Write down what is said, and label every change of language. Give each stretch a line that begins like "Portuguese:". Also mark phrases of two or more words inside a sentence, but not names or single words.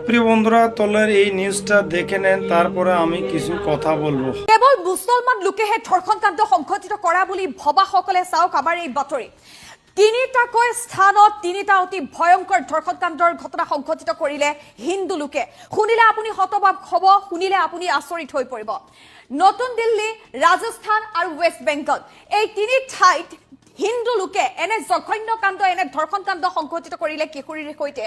Bangla: প্রিয় বন্ধুরা তলের এই নিউজটা দেখে নেন, তারপরে আমি কিছু কথা বলবো।
Assamese: কেৱল মুছলমান লোকেহে ধৰ্ষণকাণ্ড সংঘটিত কৰা বুলি ভবাসকলে চাওক আমাৰ এই বাতৰি। তিনিটাকৈ স্থানত তিনিটা অতি ভয়ংকৰ ধৰ্ষণকাণ্ডৰ ঘটনা সংঘটিত কৰিলে হিন্দু লোকে। শুনিলে আপুনি হতবাক হ'ব, শুনিলে আপুনি আচৰিত হৈ পৰিব। নতুন দিল্লী, ৰাজস্থান আৰু ৱেষ্ট বেংগল এই তিনি ঠাইত হিন্দু লোকে এনে জঘন্য কাণ্ড, এনে ধৰ্ষণ কাণ্ড সংঘটিত কৰিলে কিশোৰীৰ সৈতে।